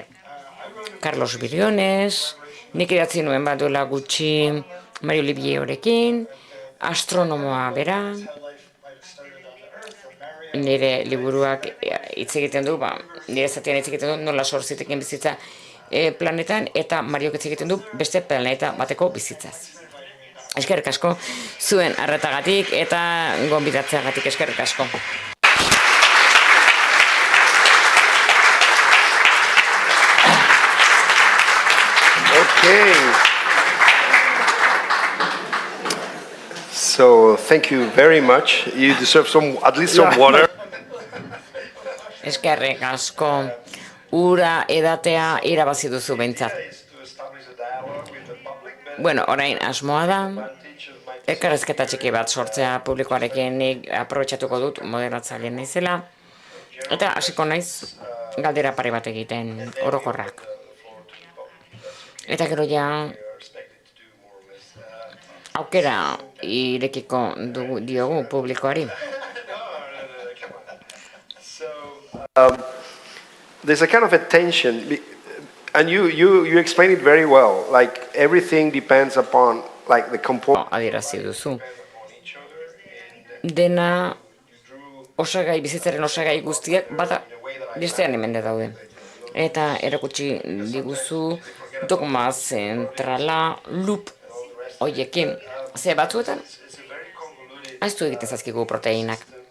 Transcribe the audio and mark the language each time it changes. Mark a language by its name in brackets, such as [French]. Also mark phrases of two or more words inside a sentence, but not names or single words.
[Basque] Carlos Biriones, nik idatzi nuen baduela gutxi Mario Livierorekin, astronomoa bera, nire liburuak hitz egiten du, nire zatian hitz egiten du, nola sorziteken bizitza planetan, eta Mariok hitz egiten du beste planeta bateko bizitzaz. Eskerrik asko zuen arretagatik eta gonbidatzeagatik eskerrik asko. [English] Okay. So thank you very much. You deserve at least some water. [Basque] Eskerrik asko. Ura edatea irabazi duzu behintzat. Orain asmoa da, elkarrezketa txiki bat sortzea publikoarekin nik aprobetxatuko dut moderatzaileen naizela, eta hasiko naiz galdera pare bat egiten orokorrak. Eta gero ja aukera irekiko diogu publikoari. [English] There's a kind of a tension. And you explain it very well. Like everything depends upon like the component. [Basque] Adierazi duzu. Dena osagai, bizitzaren osagai guztiak bata bestean hemen daude. Eta erakutsi diguzu dogma zentrala loop hoiekin. Ze batzuetan ahaztu egiten zaizkigu proteinak.